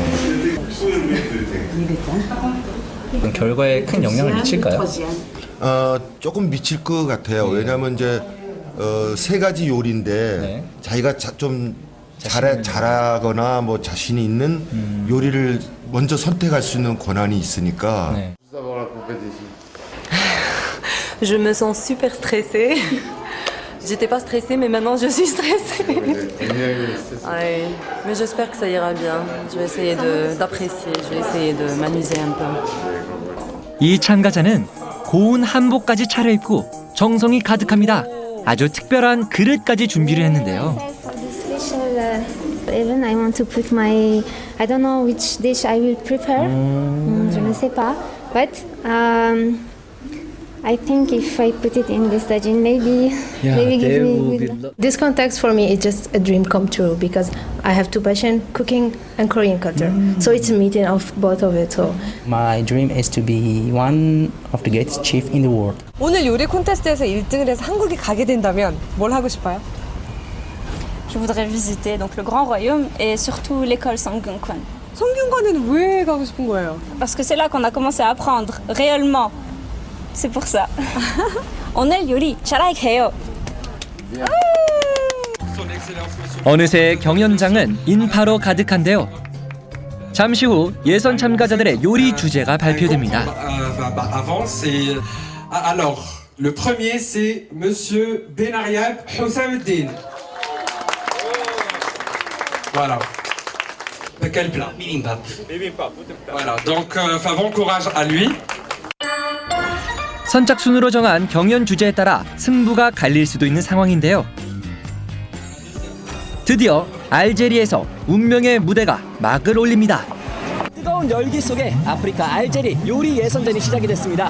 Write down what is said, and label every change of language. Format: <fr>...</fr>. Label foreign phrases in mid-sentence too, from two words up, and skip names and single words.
<ko>결과에 큰 영향을 미칠까요? 조금 미칠 것 같아요. 왜냐하면 이제 3가지 요리인데 자기가 좀 잘하거나 뭐 자신이 있는 요리를 먼저 선택할 수 있는 권한이 있으니까.</ko> <fr>Je me sens super stressée. J'étais pas stressée, mais maintenant je suis stressée. Ouais, mais j'espère que ça ira bien. Je vais essayer d'apprécier, je vais essayer de m'amuser un peu.</fr> <ko>이 참가자는 고운 한복까지 차려입고 정성이 가득합니다. 아주 특별한 그릇까지 준비를 했는데요.</ko> <en>Even I want to put my, I don't know which dish I will prepare.</en> <fr>Je ne sais pas,</fr> <en>but I think if I put it in this tagine, maybe give me. This context for me is just a dream come true because I have 2 passions, cooking and Korean culture. So it's a meeting of both of it. So My dream is to be one of the greatest chef in the world.</en> <ko>오늘 요리 콘테스트에서 1등을 해서 한국에 가게 된다면 뭘 하고 싶어요?</ko> <fr>Je voudrais visiter donc le Grand Royaume et surtout l'école Sangyunkwon.</fr> <ko>성균관에는 왜 가고 싶은 거예요?</ko> <fr>Parce que c'est là qu'on a commencé à apprendre réellement. C'est pour ça.</fr> <ko>오늘 요리 잘할게요. 어느새 경연장은 인파로 가득한데요. 잠시 후 예선 참가자들의 요리 주제가 발표됩니다.</ko> <fr>Alors, le premier c'est Monsieur Benariab Hossamuddin. Voilà. Quel plat? Bibimbap. Voilà, donc bon courage à lui.</fr> <ko>선착순으로 정한 경연 주제에 따라 승부가 갈릴 수도 있는 상황인데요. 드디어 알제리에서 운명의 무대가 막을 올립니다. 뜨거운 열기 속에 아프리카 알제리 요리 예선전이 시작이 됐습니다.</ko>